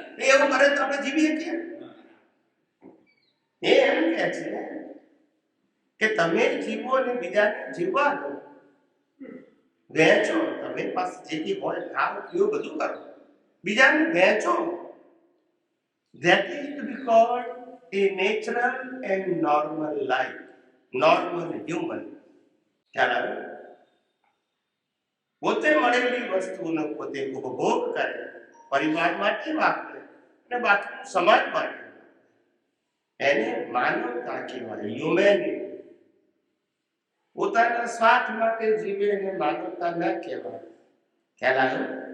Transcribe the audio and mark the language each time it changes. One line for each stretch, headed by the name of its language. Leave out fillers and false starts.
Gujarati: એવું કરે તો આપણે જીવીએ છીએ. એ એમ કહે છે કે તમે જીવો અને બીજાને જીવવા દો, વહેંચો. તમે પાસે જે હોય ખાઓ પીઓ બધું કરો, બીજાને વહેંચો.
English: That is to be called a natural and normal life, normal human.
Gujarati: ખ્યાલ આવે? પોતે મળેલી વસ્તુનો પોતે ઉપભોગ કરે, પરિવાર માટે વાપરે અને બાકીનું સમાજ માટે, એને માનવતા કહેવાય, હ્યુમેનિટી. પોતાના સ્વાર્થ માટે જીવે એને માનવતા ન કહેવાય. ખ્યાલ આવ્યો?